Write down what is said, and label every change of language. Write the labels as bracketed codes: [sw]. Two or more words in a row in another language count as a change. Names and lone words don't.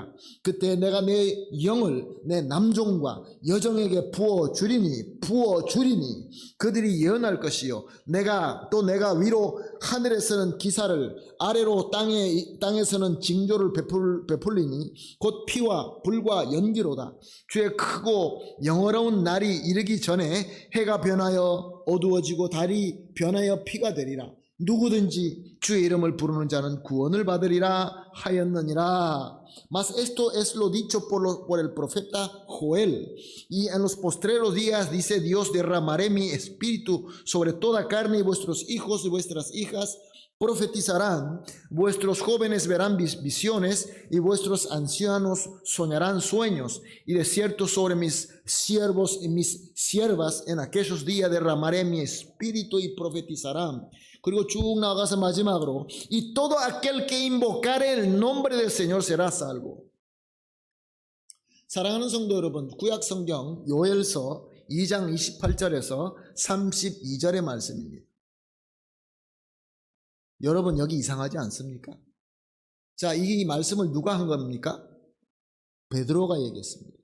[ko] 그때 내가 내 영을 내 남종과 여종에게 부어주리니 그들이 예언할 것이요 내가 위로 하늘에서는 기사를 아래로 땅에서는 징조를 베풀리니 곧 피와 불과 연기로다. 주의 크고 영어로운 날이 이르기 전에 해가 변하여 어두워지고 달이 변하여 피가 되리라. 누구든지 주의 이름을 부르는 자는 구원을 받으리라 하였느니라. [es] Mas esto es lo dicho por el profeta Joel. Y en los postreros días dice Dios, derramaré mi espíritu sobre toda carne y vuestros hijos y vuestras hijas profetizarán, vuestros jóvenes verán visiones y vuestros ancianos soñarán sueños. Y de cierto sobre mis siervos y mis siervas en aquellos días derramaré mi espíritu y profetizarán. [ko] 그리고 쭉 나가서 마지막으로 [es] y todo aquel que invocare el nombre del Señor será salvo. [ko] 사랑하는 성도 여러분, 구약 성경 요엘서 2장 28절에서 32절의 말씀입니다. 여러분 여기 이상하지 않습니까? 자, 이 말씀을 누가 한 겁니까? 베드로가 얘기했습니다.